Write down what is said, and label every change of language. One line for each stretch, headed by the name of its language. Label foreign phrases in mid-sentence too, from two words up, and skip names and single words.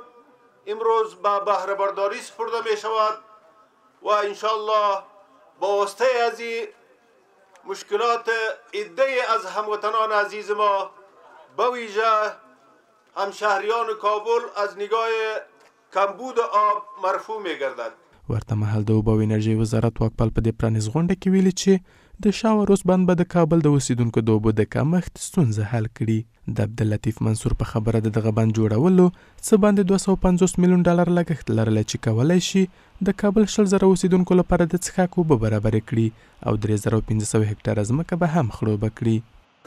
Persian: امروز به بهره برداری سپرده می شود و انشالله با واسطه از این مشکلات عده‌ای از هموطنان عزیز ما به ویژه همشهریان کابل از نگاه کمبود آب مرفوع می گردد.
Pashto: ورته مهال د اوبو او انرژۍ وزارت وکپال په دې پرانیست غونډه کې ویلي چې د شاه عروس بند به د کابل د اوسیدونکو د اوبو د کمښت ستونزه حل کړي. د عبداللطیف منصور په خبره د دغه بند جوړولو څه باندې 250 میلیون ډالر لګښت لرلی چې کولی شي د کابل 100,000 اوسیدونکو لپاره د څښاک اوبه برابرې کړي او 3500 هکټاره ځمکه به هم خړوبه کړي.